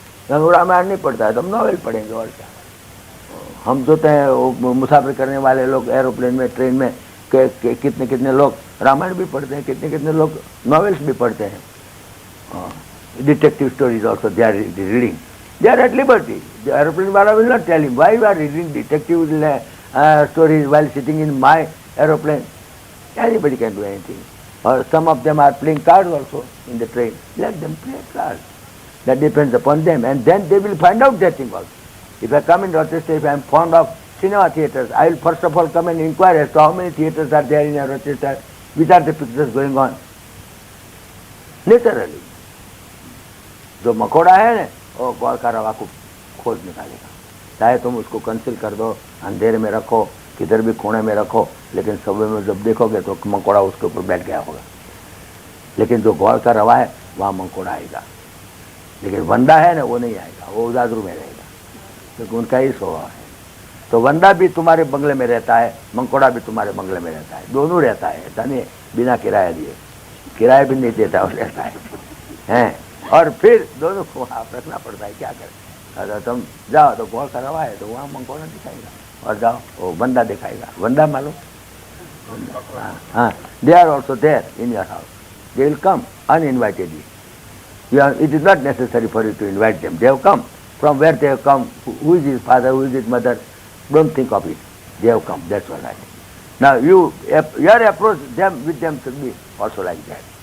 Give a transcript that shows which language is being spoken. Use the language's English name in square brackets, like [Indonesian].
[Hindi] हम रामायण नहीं पढ़ता है तो हम नॉवेल पढ़ेंगे और क्या। हम जो है मुसाफिर करने वाले लोग एरोप्लेन में, ट्रेन में, कितने कितने लोग रामायण भी पढ़ते हैं, कितने कितने लोग नॉवेल्स भी पढ़ते हैं। [English] Detective stories also they are reading, they are at liberty. The aeroplane वाला will not tell him why you are reading detective stories while sitting in my aeroplane. Anybody can do anything. Or some of them are playing cards also in the train. Let them play cards. That depends upon them, and then they will find out that thing also. If I come in Rochester, if I am fond of cinema theatres, I will first of all come and inquire as to how many theatres are there in Rochester, which are the pictures going on. [Hindi] Literally. जो मकोड़ा है ना वो गौर का रवा को खोज निकालेगा। चाहे तुम उसको कंसील कर दो, अंधेरे में रखो, किधर भी कोने में रखो, लेकिन सुबह में जब देखोगे तो मंकोड़ा उसके ऊपर बैठ गया होगा। लेकिन जो गौर का रवा है वहाँ मंकोड़ा आएगा, लेकिन वंदा है ना वो नहीं आएगा, वो उदादरू में रहेगा, क्योंकि उनका ही स्वभाव है। तो वंदा भी तुम्हारे बंगले में रहता है, मंकोड़ा भी तुम्हारे बंगले में रहता है, दोनों रहता है, ऐसा नहीं बिना किराया दिए, किराया भी नहीं देता और रहता है। और फिर दोनों को आप रखना पड़ता है, क्या करें। अगर तुम जाओ तो गौर का रवा है तो वहाँ मंकोड़ा दिखाएगा, और जाओ वो बंदा दिखाएगा। वंदा मालूम? [English] हाँ, they are also there in your house, they will come uninvitedly. It is not necessary for you to invite them. They have come. From where they have come, who is his father, who is his mother, don't think of it. They have come, that's all right. Now your approach with them should be also like that.